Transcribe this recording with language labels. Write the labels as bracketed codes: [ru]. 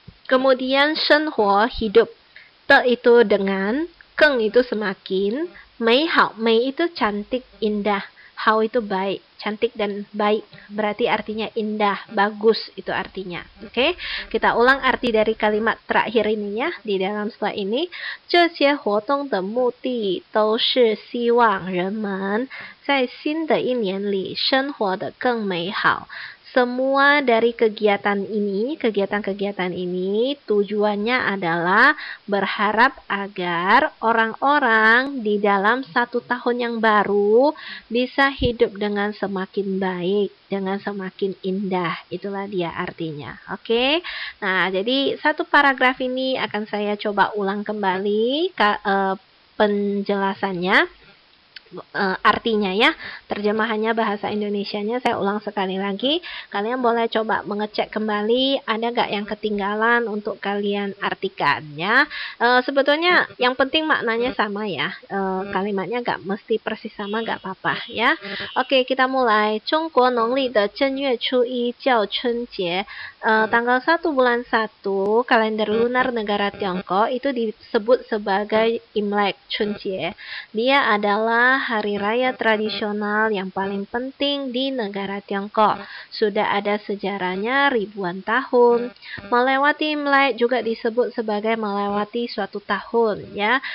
[id] Kemudian shenhuo hidup. Te itu dengan, keng itu semakin, mei hao, mei itu cantik, indah, hao itu baik, cantik dan baik, berarti artinya indah, bagus itu artinya. Oke, kita ulang arti dari kalimat terakhir ini ya di dalam setelah ini. [zh] 这些活动的目的都是希望人们在新的一年里生活得更美好。 [id] Semua dari kegiatan ini, kegiatan-kegiatan ini tujuannya adalah berharap agar orang-orang di dalam 1 tahun yang baru bisa hidup dengan semakin baik, dengan semakin indah. Itulah dia artinya. Oke. Nah, jadi satu paragraf ini akan saya coba ulang kembali penjelasannya. Artinya ya, terjemahannya bahasa Indonesianya saya ulang sekali lagi. Kalian boleh coba mengecek kembali ada nggak yang ketinggalan untuk kalian artikan ya. Sebetulnya yang penting maknanya sama ya. Kalimatnya nggak mesti persis sama, nggak apa-apa ya. Oke, kita mulai. [zh] 中国农历的正月初一叫春节. [id] Tanggal 1 bulan 1 kalender lunar negara Tiongkok itu disebut sebagai Imlek Chunjie. Dia adalah hari raya tradisional yang paling penting di negara Tiongkok. Sudah ada sejarahnya ribuan tahun. Melewati Imlek juga disebut sebagai melewati suatu tahun ya.